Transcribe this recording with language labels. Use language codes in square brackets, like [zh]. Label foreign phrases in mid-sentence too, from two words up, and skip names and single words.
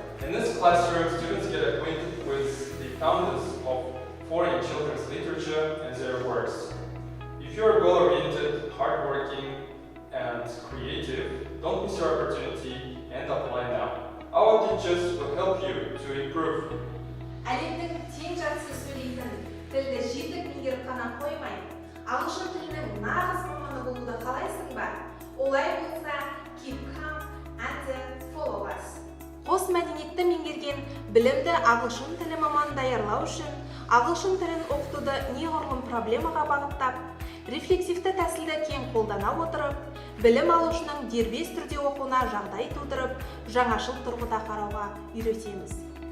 [en] In this classroom, students get acquainted with the founders of foreign children's literature and their works. If you are goal-oriented, hardworking, and creative, don't miss your opportunity and apply now. Our teachers will help you to improve. [kk] Әлемдік тең жақсы сөйлейтін, тілді жетік меңгеріп қана қоймай, ағылшын тілінің нағыз маманы болуды қалайсың ба? Олай болса, [en] keep calm and follow us. [kk] Қос мәдениетті меңгерген білімді ағылшын тілі маман даярлау үшін, ағылшын тілін оқытуды неғұрлым проблемаға бағыттап, рефлексивті тәсілді кең қолдана отырып, білім алушының дербес түрде оқуына жағдай тудырып, жаңашыл тұрғыда қарауға үйретеміз.